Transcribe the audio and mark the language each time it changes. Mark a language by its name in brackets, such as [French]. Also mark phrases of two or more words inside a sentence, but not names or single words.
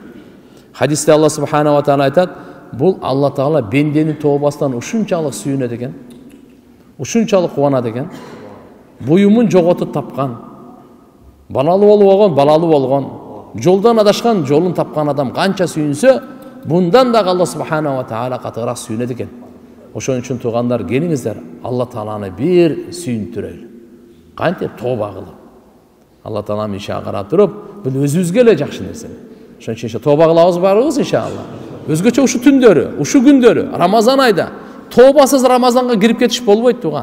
[Kyrgyz] Хадисте Алла [Arabic] سبحانه وتعالى [Kyrgyz] айтат, бул Алла Таала бенденин тообасынан ушунчалык сүйүнөт экен, ушунчалык кубанат экен. Буюмун жоготуп тапкан, балалуу болгон, жолдон адашкан, жолун тапкан адам канча сүйүнсө, бундан да Allah [Arabic] سبحانه وتعالى [Kyrgyz] katыраак сүйүнөт экен. Ошон үчүн туугандар, келиңиздер, Алла Тааланы бир сүйүндүрөлү. Кантип тооба кылып. Алла Таалам иши карап туруп, бул өзүбүзгө эле жакшы нерсе. Ошон үчүн тооба кылабыз барыбыз иншалла. Өзгөчө ушу түндөрү, ушу күндөрү, Рамазан айда тообасыз Рамазанга кирип кетиш болбойт туган.